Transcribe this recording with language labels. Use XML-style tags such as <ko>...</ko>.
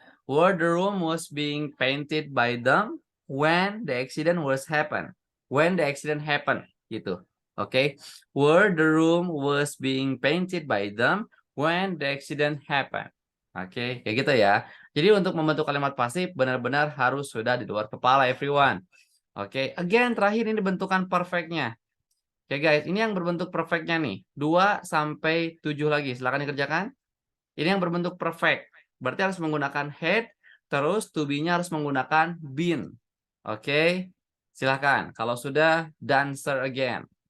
<en>Where the room was being painted by them when the accident was happen. When the accident happened, gitu. Oke. Where the room was being painted by them when the accident happened.</en> <id>Oke, kayak gitu ya. Jadi untuk membentuk kalimat pasif benar-benar harus sudah di luar kepala</id> <en>everyone.</en> <id>Oke, again terakhir ini bentukan perfectnya. Oke guys, ini yang berbentuk perfectnya nih. 2 sampai 7 lagi. Silakan dikerjakan. Ini yang berbentuk perfect. Berarti harus menggunakan had, terus to be-nya harus menggunakan been. Oke. Silakan. Kalau sudah, dancer again.</id>